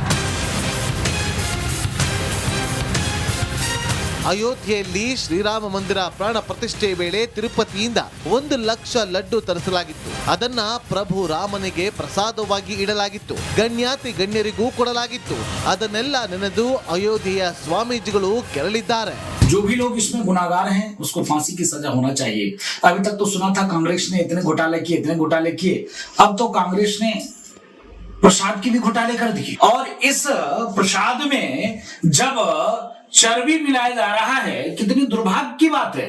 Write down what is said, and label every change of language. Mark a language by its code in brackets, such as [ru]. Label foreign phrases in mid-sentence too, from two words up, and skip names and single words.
[kn] ಅಯೋಧ್ಯೆಯಲ್ಲಿ ಶ್ರೀರಾಮ ಮಂದಿರ ಪ್ರಾಣ ಪ್ರತಿಷ್ಠೆ ವೇಳೆ ತಿರುಪತಿಯಿಂದ 1,00,000 ಲಡ್ಡು ತರಿಸಲಾಗಿತ್ತು. ಅದನ್ನ ಪ್ರಭು ರಾಮನಿಗೆ ಪ್ರಸಾದವಾಗಿ ಇಡಲಾಗಿತ್ತು. ಗಣ್ಯಾತಿ ಗಣ್ಯರಿಗೂ ಕೊಡಲಾಗಿತ್ತು. ಅದನ್ನೆಲ್ಲ ನೆನೆದು ಅಯೋಧ್ಯೆಯ ಸ್ವಾಮೀಜಿಗಳು ಕೆರಳಿದ್ದಾರೆ. [hi] जो भी लोग इसमें गुनाहगार हैं उसको फांसी की सजा होना चाहिए. अभी तक तो सुना था कांग्रेस ने इतने घोटाले किए. अब तो कांग्रेस ने प्रसाद की भी घोटाले कर दिए. और इस प्रसाद में जब चर्बी मिलाया जा रहा है, कितनी दुर्भाग्य की बात है.